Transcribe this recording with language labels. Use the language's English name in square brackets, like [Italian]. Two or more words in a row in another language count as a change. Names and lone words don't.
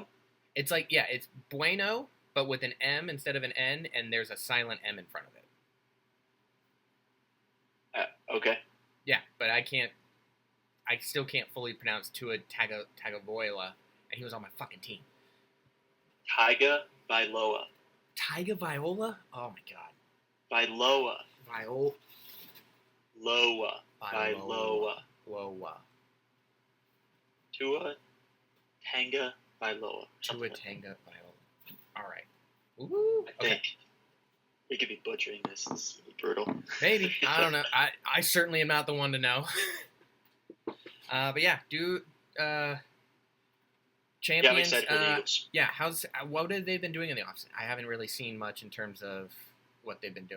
[English] It's like, yeah, it's Bueno, but with an M instead of an N, and there's a silent M in front of it. Okay. Yeah, but I still can't fully pronounce Tua Tagovailoa, and he was on my fucking team. Taiga Vailoa. Taiga Viola? Oh my god. Vailoa. Loa. Vailoa. Tua Tanga Vailoa. Tua Tanga Viola. All right. Ooh. I think we could be butchering this. It's really brutal. Maybe. I don't know. I certainly am not the one to know. But yeah, champions. Yeah, I'm excited for the Eagles. Yeah, what have they been doing in the offseason? I haven't really seen much in terms of what they've been doing.